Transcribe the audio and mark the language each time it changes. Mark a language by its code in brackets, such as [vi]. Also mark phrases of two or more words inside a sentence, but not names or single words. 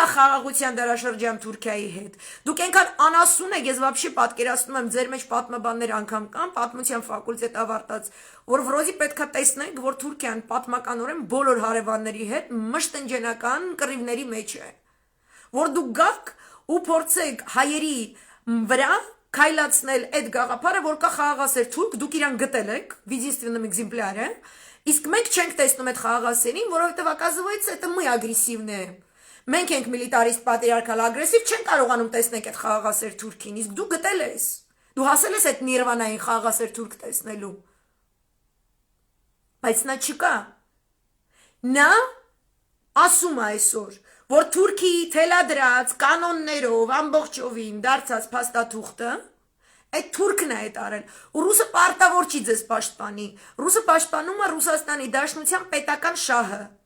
[hy] խաղաղության դարաշրջան Թուրքիայի հետ։ Դուք այնքան անասուն եք, ես вообще պատկերացնում եմ, ձեր մեջ պատմաբաններ անգամ կան, պատմության ֆակուլտետ ավարտած, որ վրոզի պետքա տեսնենք, որ Թուրքիան պատմականորեն բոլոր հարևանների հետ մշտնջենական կռիվների մեջ է։ Որ դուք գաք ու փորձեք հայերի վրա քայլացնել այդ գաղափարը, որ կա խաղաղասեր թուրք, դուք իրան գտել եք, [ru] в единственном экземпляре, [hy] իսկ մենք չենք տեսնում այդ խաղաղասերին, որովհետև [ru] оказывается это мы агрессивные. [hy] Մենք ենք միլիտարիստ պատրիարքալ ագրեսիվ, չեն կարողանում տեսնել այդ խաղաղասեր թուրքին, իսկ դու գտել ես։ Դու հասել ես այդ նիրվանային խաղաղասեր թուրք տեսնելու։ Բայց նա չկա։ Նա ասում է այսօր, որ Թուրքիի թելադրած կանոններով ամբողջովին դարձած փաստաթուղթը այդ թուրքն է այդ արել։ Ու ռուսը պարտավոր չի ձեզ պաշտպանի։ Ռուսը պաշտպանում է Ռուսաստանի Դաշնության պետական շահը։